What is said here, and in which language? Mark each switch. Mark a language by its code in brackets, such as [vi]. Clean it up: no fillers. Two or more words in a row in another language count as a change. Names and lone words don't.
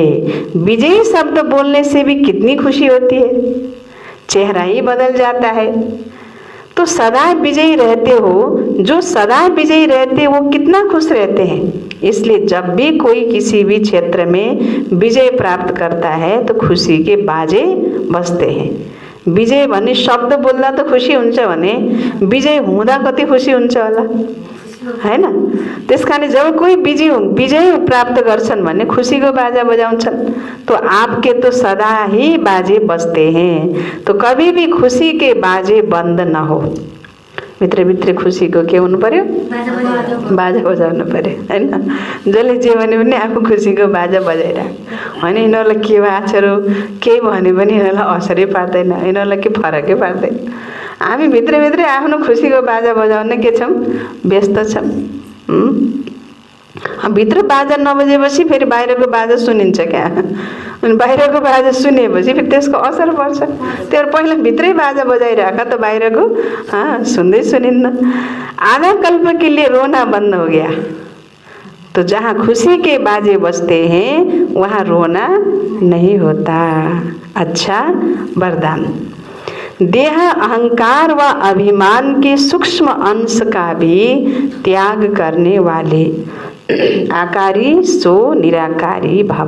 [hi] विजयी शब्द बोलने से भी कितनी खुशी होती है, चेहरा ही बदल जाता है। तो सदा विजयी रहते हो, जो सदा विजयी रहते वो कितना खुश रहते हैं। इसलिए जब भी कोई किसी भी क्षेत्र में विजय प्राप्त करता है तो खुशी के बाजे बजते हैं। [ne] विजय भन्ने शब्द बोल्दा तो खुशी हुन्छ भने विजय हुँदा कति खुशी हुन्छ होला हैन। त्यसकारण जब कोई विजय प्राप्त गर्छन् भने खुशीको बाजा बजाउँछन्। [hi] तो आपके तो सदा ही बाजे बजते हैं, तो कभी भी खुशी के बाजे बंद न हो। [ne] भित्र भित्र खुसीको के हुनु पर्यो? बाजा बजाउनु पर्यो हैन। जसले जे भन्यो भने आफू खुसीको बाजा बजाइरहेको होइन। यिनीहरूलाई के बाछरो केही भन्यो भने यिनीहरूलाई असरै पार्दैन, यिनीहरूलाई के फरकै पार्दैन। हामी भित्रभित्रै आफ्नो खुसीको बाजा बजाउन के छौँ? व्यस्त छौँ। भित्र बाजा नबजेपछि फेरि बाहिरको बाजा सुनिन्छ क्या। अनि बाहिरको बाजा सुनेपछि फेरि त्यसको असर पर्छ। त्यो पहिला भित्रै बाजा बजाइरहेको त बाहिरको सुन्दै सुनिन्न। [hi] आधा कल्प के लिए रोना बंद हो गया। तो जहाँ खुशी के बाजे बजते हैं वहाँ रोना नहीं होता। अच्छा वरदान। देह अहंकार व अभिमान के सूक्ष्म अंश का भी त्याग करने वाले आकारी सो निराकारी भव।